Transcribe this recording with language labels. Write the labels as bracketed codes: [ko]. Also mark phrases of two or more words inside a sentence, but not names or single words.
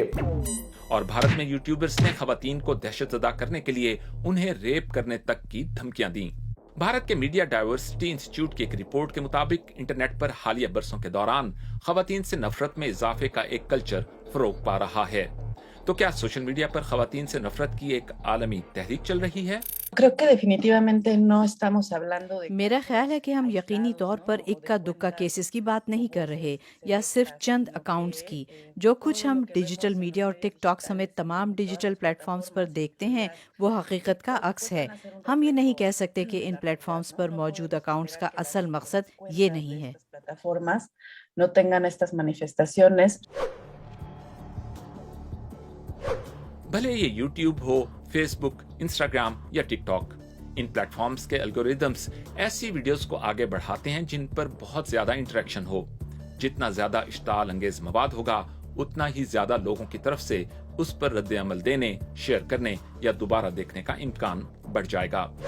[ur] اور بھارت میں یوٹیوبرز نے خواتین کو دہشت زدہ کرنے کے لیے انہیں ریپ کرنے تک کی دھمکیاں دی. بھارت کے میڈیا ڈائیورسٹی انسٹیٹیوٹ کی ایک رپورٹ کے مطابق انٹرنیٹ پر حالیہ برسوں کے دوران خواتین سے نفرت میں اضافے کا ایک کلچر فروغ پا رہا ہے. تو کیا [en] social media [ur] پر خواتین سے نفرت کی ایک عالمی تحریک چل رہی ہے? [es] Creo que definitivamente no estamos hablando de... [ur] میرا خیال ہے کہ ہم یقینی طور پر اکا دکا کیسز کی بات نہیں کر رہے یا صرف چند اکاؤنٹس کی. جو کچھ ہم [en] digital media [ur] اور ٹک ٹاک سمیت تمام [en] digital platforms [ur] پر دیکھتے ہیں وہ حقیقت کا عکس ہے. ہم یہ نہیں کہہ سکتے کہ ان پلیٹ فارمز پر موجود اکاؤنٹس کا اصل مقصد یہ نہیں ہے. [es] plataformas no tengan estas manifestaciones. [ur] بھلے یہ یوٹیوب ہو، فیس بک، انسٹاگرام یا ٹک ٹاک، ان پلیٹ فارمز کے الگورتھمز ایسی ویڈیوز کو آگے بڑھاتے ہیں جن پر بہت زیادہ انٹرایکشن ہو. جتنا زیادہ اشتعال انگیز مواد ہوگا اتنا ہی زیادہ لوگوں کی طرف سے اس پر رد عمل دینے، شیئر کرنے یا دوبارہ دیکھنے کا امکان بڑھ جائے گا.